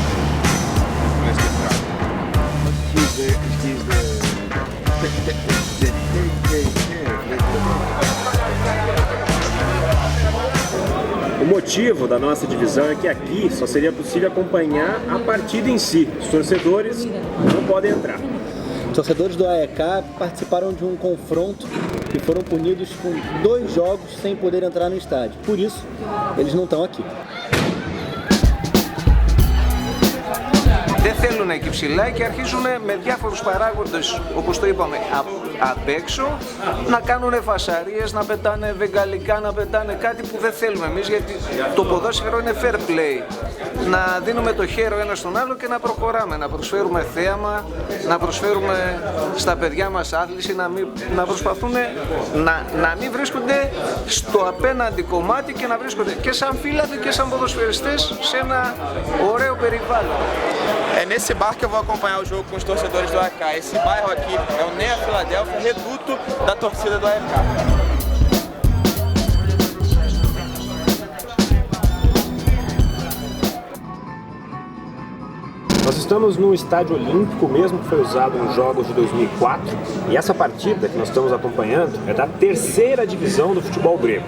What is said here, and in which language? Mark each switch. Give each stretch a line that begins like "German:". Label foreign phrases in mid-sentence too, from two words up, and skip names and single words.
Portuguese: O motivo da nossa divisão é que aqui só seria possível acompanhar a partida em si. Os torcedores não podem entrar. Os torcedores do AEK participaram de um confronto e foram punidos com 2 jogos sem poder entrar no estádio. Por isso, eles não estão aqui.
Greek: Δεν θέλουν εκεί ψηλά και αρχίζουν με διάφορους παράγοντες, όπως το είπαμε, απ' έξω να κάνουν φασαρίες, να πετάνε βεγγαλικά, να πετάνε κάτι που δεν θέλουμε εμείς, γιατί το ποδόσφαιρο είναι
English: fair play.
Greek: Να δίνουμε το χέρι ο ένας στον άλλο και να προχωράμε, να προσφέρουμε θέαμα, να προσφέρουμε στα παιδιά μας άθληση, να προσπαθούν να μην βρίσκονται στο απέναντι κομμάτι και να βρίσκονται και σαν φίλαθλοι και σαν ποδοσφαιριστές σε ένα ωραίο περιβάλλον.
Portuguese: É nesse bar que eu vou acompanhar o jogo com os torcedores do AEK. Esse bairro aqui é o Nea Filadélfia, reduto da torcida do AEK. Nós estamos no estádio olímpico mesmo, que foi usado nos Jogos de 2004, e essa partida que nós estamos acompanhando é da 3ª divisão do futebol grego.